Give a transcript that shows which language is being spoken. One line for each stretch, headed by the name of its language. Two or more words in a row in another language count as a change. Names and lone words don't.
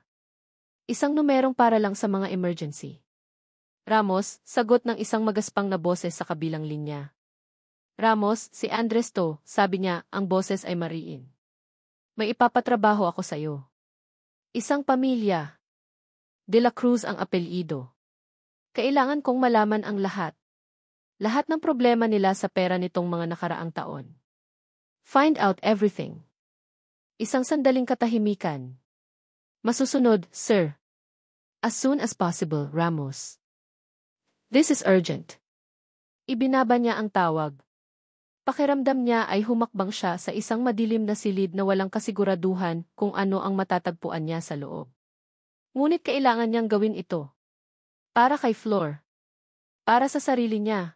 Filipino: Isang numerong para lang sa mga emergency. "Ramos," sagot ng isang magaspang na boses sa kabilang linya. "Ramos, si Andres to," sabi niya, ang boses ay mariin. "May ipapatrabaho ako sa'yo." "Isang pamilya. De la Cruz ang apelyido. Kailangan kong malaman ang lahat. Lahat ng problema nila sa pera nitong mga nakaraang taon.
English: Find out everything."
Filipino: Isang sandaling katahimikan. "Masusunod, sir.
English: As soon as possible, Ramos. This is urgent."
Filipino: Ibinaba niya ang tawag. Pakiramdam niya ay humakbang siya sa isang madilim na silid na walang kasiguraduhan kung ano ang matatagpuan niya sa loob. Ngunit kailangan niyang gawin ito. Para kay Flor. Para sa sarili niya.